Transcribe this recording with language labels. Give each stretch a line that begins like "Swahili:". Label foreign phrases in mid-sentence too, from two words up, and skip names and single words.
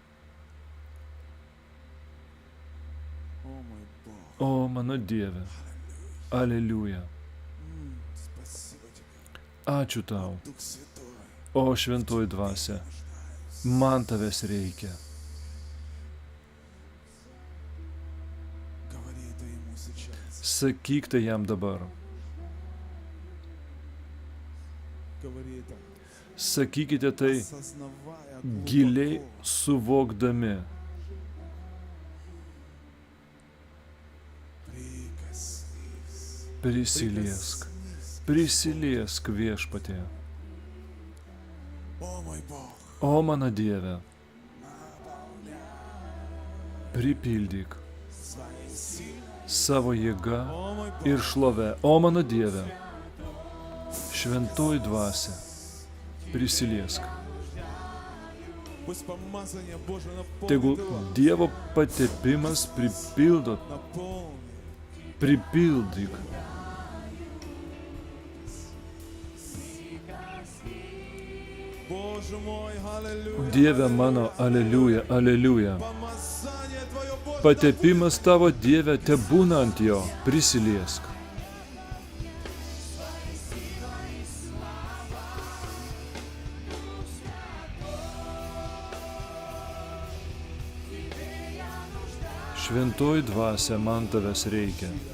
Lithuanian: O mano Dieve, aleliuja. Ačiū tau. O šventoji dvasia, man tavęs reikia. Sakyk tai jam dabar.
Russian: Говори это,
Lithuanian: Sakykite tai
Russian: осознавая
Lithuanian: giliai
Russian: глубоко.
Lithuanian: suvokdami.
Russian: Прикоснись.
Lithuanian: Prisiliesk.
Russian: Прикоснись.
Lithuanian: Prisiliesk viešpatie.
Russian: О мой Бог,
Lithuanian: O mano Dieve, pripildyk
Russian: своей силой.
Lithuanian: savo jėgą
Russian: О мой Бог,
Lithuanian: ir šlovę. O mano Dieve, šventoji dvasia, prisiliesk.
Russian: пусть помазание Божие наполнит
Lithuanian: Tegul
Russian: его.
Lithuanian: Dievo patepimas pripildo,
Russian: Наполни.
Lithuanian: pripildyk.
Russian: Боже мой, аллилуйя.
Lithuanian: Dieve mano, aleliuja, aleliuja.
Russian: Помазание Твое, Боже,
Lithuanian: Patepimas tavo Dieve, te būna ant jo, prisiliesk. Šventoji dvasia, man tavęs reikia.